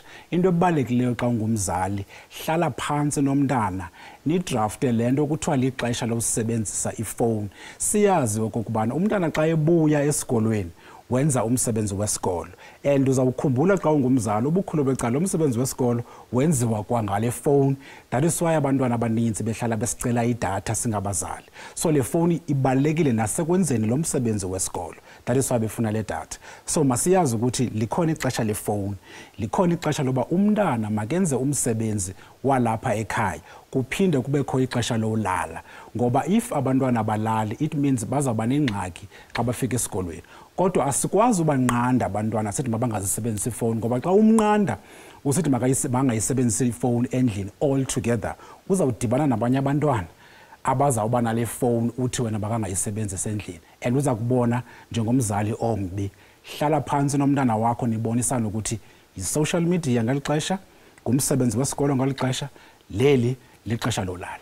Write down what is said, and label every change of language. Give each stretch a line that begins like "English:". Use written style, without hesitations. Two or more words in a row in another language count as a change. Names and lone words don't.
Xhosa: Into ebalulekileyo xa ungumzali, hlala phantsi nomntana nidrafte le nto kuthiwa lixesha lokusebenzisa ifowuni. Siyazi okokubana umntana xa ebuya esikolweni wenza umsebenzi wesikolo, and uzawukhumbula xa ungumzali ubukhulu becala umsebenzi wesikolo wenziwa kwangale phone.
English: That is why
Xhosa: abantwana abaninzi behlala besicela idatha singabazali. So le phone ibalekile nasekwenzeni lo msebenzi wesikolo.
English: That is why
Xhosa: befuna le datha. So masiyazi ukuthi likhona ixesha le phone, likhona ixesha loba umntana makenze umsebenzi walapha ekhaya, kuphinde kubekho ixesha lolala. Ngoba if abantwana balali,
English: it means
Xhosa: bazawuba nengxaki xa bafika esikolweni. Kodwa asikwazi ubanqanda abantwana sithi mabangazisebenzisa ifowuni, ngoba xa umnqanda usithi bangayisebenzisa ifowuni endlini
English: all together,
Xhosa: uzawudibana nabanye abantwana abazawuba nale phone uthi wena bakangayisebenzisa endlini, and uza kubona njengomzali ombi. Hlala phansi nomntana wakho nibonisana ukuthi i-
English: social media
Xhosa: ngalixesha, ngumsebenzi wesikolo ngalixesha, leli lixesha lolala.